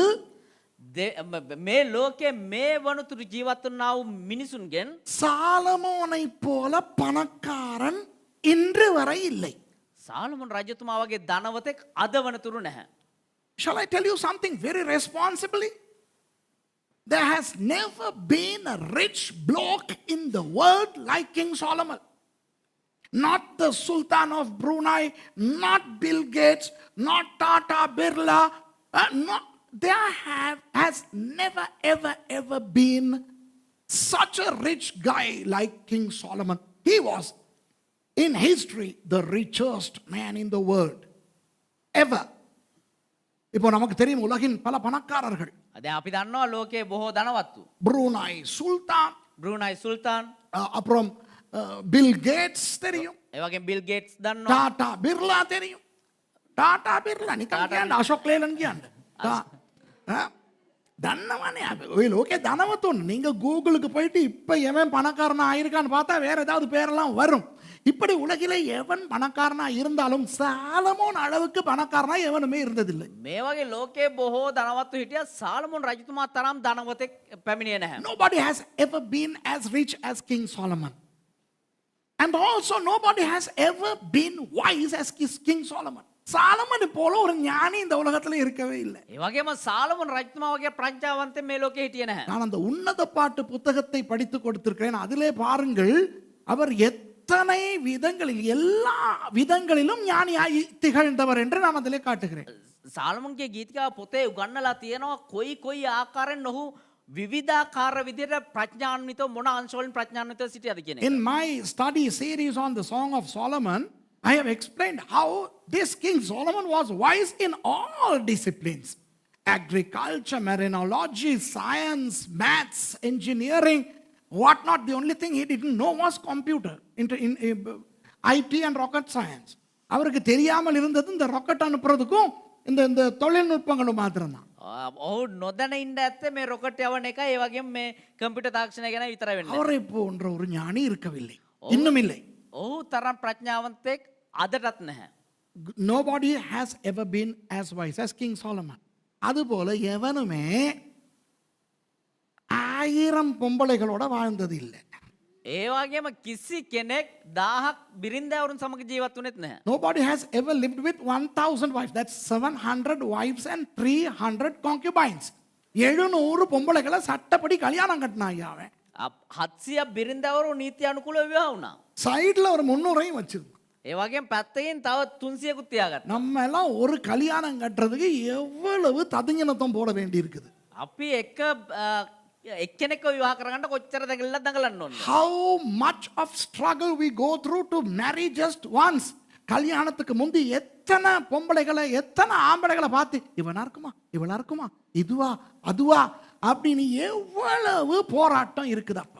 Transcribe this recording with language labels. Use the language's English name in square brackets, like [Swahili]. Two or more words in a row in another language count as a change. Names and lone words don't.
[Sinhala] මේ ලෝකයේ මේ වනතුරු ජීවත් වුණා වූ මිනිසුන්ගෙන් [Tamil] சாலமோனை போல பணக்காரன் இன்று வரை இல்லை. [Sinhala] සාලමොන් රජතුමා වගේ ධනවතෙක් අද වනතුරු නැහැ. [English] Shall I tell you something very responsibly? There has never been a rich bloke in the world like King Solomon. Not the Sultan of Brunei, not Bill Gates, not Tata Birla, there has never ever been such a rich guy like King Solomon. He was in history the richest man in the world ever. [Tamil] இப்போ நமக்கு தெரியும் உலகின் பல பணக்காரர்கள். [Sinhala] දැන් අපි දන්නවා ලෝකයේ බොහෝ ධනවත්තු. [English] Brunei Sultan, [Sinhala] බ්‍රූනයි සුල්තාන්, [Tamil] அப்புறம் பில் கேட்ஸ் தெரியும், [Sinhala] ඒ වගේම බිල් ගේට්ස් දන්නවා. [Tamil] டாடா பிர்லா தெரியும். டாடா பிர்லா [Sinhala] නිකන් කියන්න අශෝක් ලේලන් කියන්න. [Tamil] தன்னவனே ஓகே தனவத்தோன்னு நீங்க கூகுளுக்கு போயிட்டு இப்ப எவன் பணக்காரனா ஆயிருக்கான்னு பார்த்தா வேற ஏதாவது பேரெல்லாம் வரும். இப்படி உலகிலே எவன் பணக்காரனா இருந்தாலும் சாலமோன் அளவுக்கு பணக்காரனா எவனுமே இருந்ததில்லை. [Sinhala] මේ වගේ ලෝකයේ බොහෝ ධනවත්තු හිටියා සාලමොන් රජතුමා තරම් ධනවතෙක් පැමිණියේ නැහැ. [English] Nobody has ever been as rich as King Solomon. And also nobody has ever been wise as King Solomon. [Tamil] சாலமன் போல ஒரு ஞானி இந்த உலகத்துல இருக்கவே இல்லை. [Sinhala] ඒ වගේම සාලමොන් රජතුමා වගේ ප්‍රඥාවන්තයෙක් මේ ලෝකේ හිටියේ නැහැ. [Tamil] நான் அந்த உன்னத பாட்டு புத்தகத்தை படித்து கொடுத்திருக்கிறேன். அதிலே பாருங்கள் அவர் எத்தனை விதங்களில் எல்லா விதங்களிலும் ஞானியாய் திகழ்ந்தவர் என்று நான் அதிலே காட்டுகிறேன். [Sinhala] සාලමොන්ගේ ගීතිකා පොතේ උගන්වලා තියෙනවා කොයි ආකාරයෙන් ඔහු විවිධාකාර විදිහට ප්‍රඥාන්විතව මොන අංශවලින් ප්‍රඥාන්විතව සිටියද කියන එක. [English] In my study series on the Song of Solomon, I have explained how this King Solomon was wise in all disciplines. Agriculture, marinology, science, maths, engineering, what not. The only thing he didn't know was computer, in IT and rocket science. [Tamil] அவருக்கு தெரியாமல் இருந்தது இந்த ராக்கெட் அனுப்புறதுக்கும் இந்த தொழில்நுட்பங்களும் மாத்திரம்தான். [Sinhala] ඔහු නොදැන ඉන්න ඇත්තේ මේ රොකට් යවන එක ඒ වගේම මේ කම්පියුටර් තාක්ෂණය ගැන විතරයි වෙන්නේ. [Tamil] அவரை போன்ற ஒரு ஞானி இருக்கவில்லை, இன்னும் இல்லை. [Sinhala] ඔහු තරම් ප්‍රඥාවන්තයෙක් අදටත් නැහැ. [English] Nobody has ever been as wise as King Solomon. [Tamil] அதுபோல எவனுமே 1000 பொம்பளைகளோட வாழ்ந்தது இல்லை. [Sinhala] ඒ වගේම කිසි කෙනෙක් 1000ක් බිරින්දෑවරුන් සමග ජීවත් වුණෙත් නැහැ. [English] Nobody has ever lived with 1000 wives. That's 700 wives and 300 concubines. [Tamil] 700 பொம்பளைகளை சட்டப்படி கல்யாணம் கட்டினா அவன். [Sinhala] 700 බිරින්දෑවරු නීති අනුකූලව විවාහ වුණා. [Tamil] சைடுல ஒரு 300ஐயும் வச்சிருந்தான். [Sinhala] ඒ වගේම පැත්තකින් තව 300කුත් තියාගත්තා. [Tamil] நம்ம எல்லாம் ஒரு கல்யாணம் கட்டுறதுக்கு எவ்வளவு ததிஞ்சனத்தம் போட வேண்டி இருக்குது. [Sinhala] අපි එක්කෙනෙක්ව විවාහ කරගන්න කොච්චර දඟලන්න ඕනද? [English] How much of struggle we go through to marry just once. [Tamil] கல்யாணத்துக்கு முந்தி எத்தனை பொம்பளைகளை எத்தனை ஆம்பளைகளை பார்த்து இவனா இருக்குமா இதுவா அதுவா அப்படின்னு எவ்வளவு போராட்டம் இருக்குதப்பா.